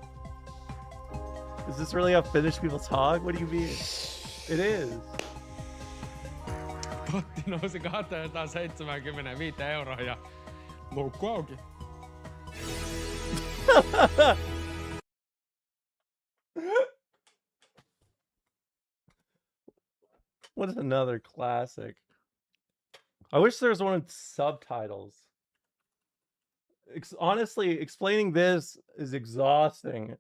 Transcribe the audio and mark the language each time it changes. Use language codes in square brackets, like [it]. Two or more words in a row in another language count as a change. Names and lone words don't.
[en] Is this really how Finnish people talk? What do you mean? It is. [fi] Potti nousi 275 € ja loukku auki. [en] What is another classic? I wish there was one with subtitles. Honestly, explaining this is exhausting.